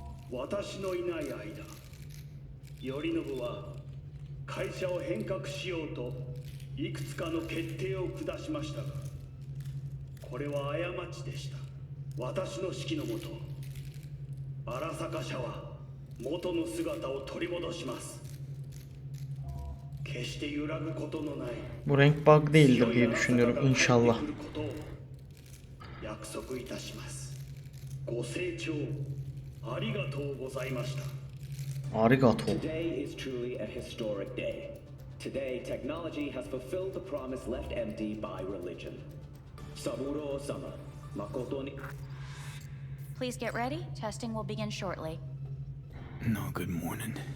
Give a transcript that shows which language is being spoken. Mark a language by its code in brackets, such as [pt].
[ja] 私のいない間、頼信は会社を変革しようといくつかの決定を下しましたが、これは過ちでした。私の指揮のもと、荒坂社は元の姿を取り戻します。決して揺らぐことのない。 [tr] Bu renk bug değildir diye düşünüyorum inşallah. [ja] 約束いたします。ご清聴ありがとうございました。 Arigato. [en] Today is truly a historic day. Today, technology has fulfilled the promise left empty by religion. [ja] Saburo-sama, makoto ni... [en] Please get ready. Testing will begin shortly. No, good morning.